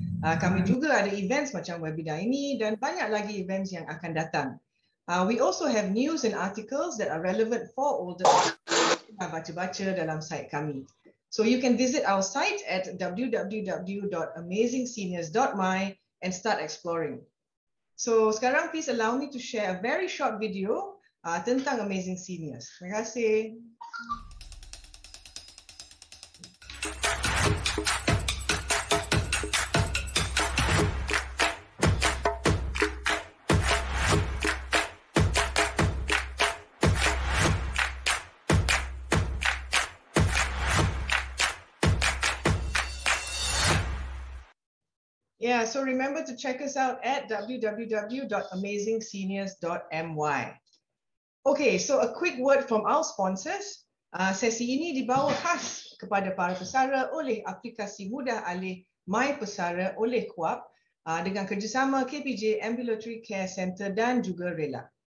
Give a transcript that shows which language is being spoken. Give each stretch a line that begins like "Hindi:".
Malay: Kami juga ada events macam webinar ini dan banyak lagi events yang akan datang.
English: We also have news and articles that are relevant for older
Malay: baca-baca dalam site kami.
English: So you can visit our site at www.amazingseniors.my and start exploring.
Malay: So sekarang
English: please allow me to share a very short video
Malay: tentang
English: Amazing Seniors.
Malay: Terima kasih.
English: Yeah, so remember to check us out at www.amazingseniors.my. Okay, so a quick word from our sponsors.
Malay: Sesi ini dibawa khas kepada para pesara oleh aplikasi mudah alih My Pesara oleh KUAP dengan kerjasama KPJ Ambulatory Care Center dan juga Rela.